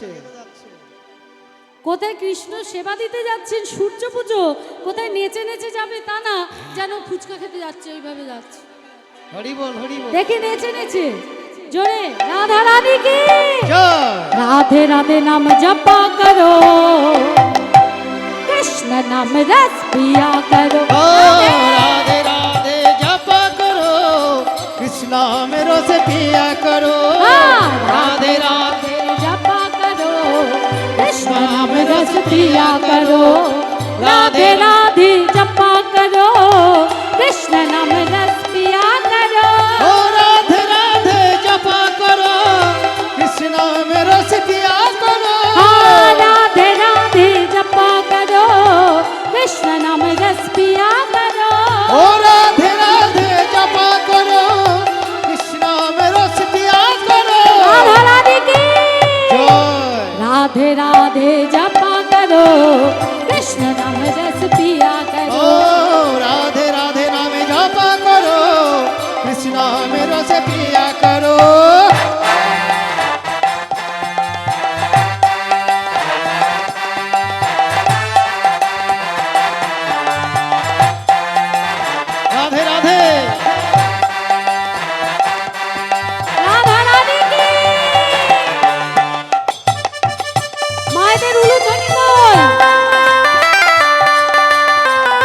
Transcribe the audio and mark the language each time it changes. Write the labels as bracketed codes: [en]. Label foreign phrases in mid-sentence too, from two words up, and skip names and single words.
[bn] কোথায় কৃষ্ণ সেবা দিতে যাচ্ছেন সূর্য পুজো, কোথায় নেচে নেচে যাবে তা না, যেন ফুচকা খেতে যাচ্ছে ওইভাবে যাচ্ছে। হরি বল হরি বল। দেখি নেচে নেচে জোরে [hi] राधा रानी की জয়। राधे राधे नाम जपा करो, कृष्ण नाम रस पिया करो, ओ राधे राधे जपा करो, कृष्ण मेरो से पिया करो। हाँ, রাধে राधे রাধে राधे जपा करो, कृष्ण नाम रस पिया करो, राधे राधे जपा करो, कृष्ण नाम रस पिया करो, ओ राधे राधे जपा करो, कृष्ण मेरो से पिया करो। हाँ, राधे राधे जपा करो, कृष्ण नाम रस पिया करो, ओ राधे राधे जपा करो, कृष्ण मेरो से पिया करो। राधा रानी की জয়। राधे राधे जपा करो, कृष्ण नाम रस पिया ও करो, राधे राधे नामे जपा करो, कृष्ण मेरो से पिया करो। राधे राधे। राधा रानी की [bn] মায়েদের উলুধ্বনি বল।